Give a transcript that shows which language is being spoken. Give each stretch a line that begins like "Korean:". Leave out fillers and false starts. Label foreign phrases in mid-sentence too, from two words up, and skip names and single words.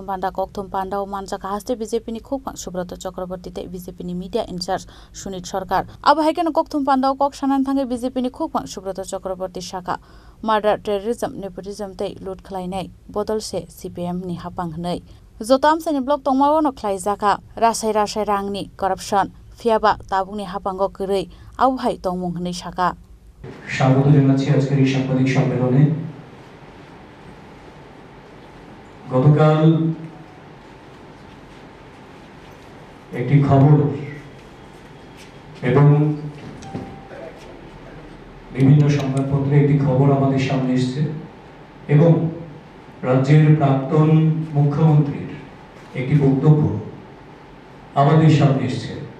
Kok Borok: panda o manjaka hasti BJP ni khukpang Subroto Chakraborty te BJP ni
English: media in charge
Kok Borok: Sunit Sarkar abo haikeno koktum panda o kok sanan thange BJP ni khukpang Subroto Chakraborty saka
English: Murder terrorism nepotism
Kok Borok: te loot khlainai bodol se CPM ni hapang hnai jotam sani block tongmawano khlaijaka rasai rangni corruption fiaba tabungni hapango kwrui awhai tongmung hnai saka
Bangla: স্বাগত জানাচ্ছি আজকের এই সাংবাদিক সম্মেলনে গতকাল একটি খবর এবং বিভিন্ন সংবাদপত্রে একটি খবর আমাদের সামনে এসেছে এবং রাজ্যের প্রাক্তন মুখ্যমন্ত্রীর একটি বক্তব্য আমাদের সামনে এসেছে